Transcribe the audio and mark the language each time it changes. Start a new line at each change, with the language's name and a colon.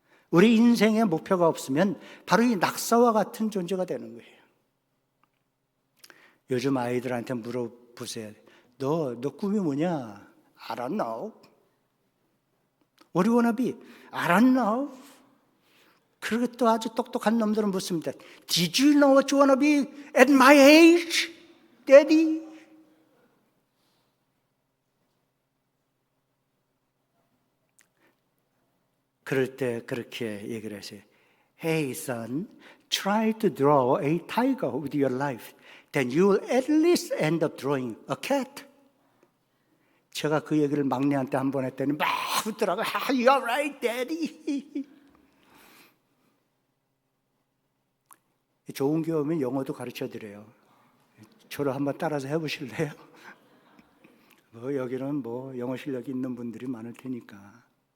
Korean: 우리 인생에 목표가 없으면 바로 이 낙서와 같은 존재가 되는 거예요. 요즘 아이들한테 물어보세요. 너 꿈이 뭐냐?
English: I don't know. What do you wanna be? I don't know.
Korean: 그리고 또 아주 똑똑한 놈들은 묻습니다.
English: Did you know what you wanna be at my age, Daddy?
Korean: 그럴 때 그렇게 얘기를 하세요.
English: Hey son, try to draw a tiger with your life. Then you will at least end up drawing a cat.
Korean: 제가 그 얘기를 막내한테 한 번 했더니 막 웃더라고요.
English: You're right, Daddy.
Korean: 좋은 경우면 영어도 가르쳐드려요. 저를 한번 따라서 해보실래요? 여기는 영어 실력이 있는 분들이 많을 테니까.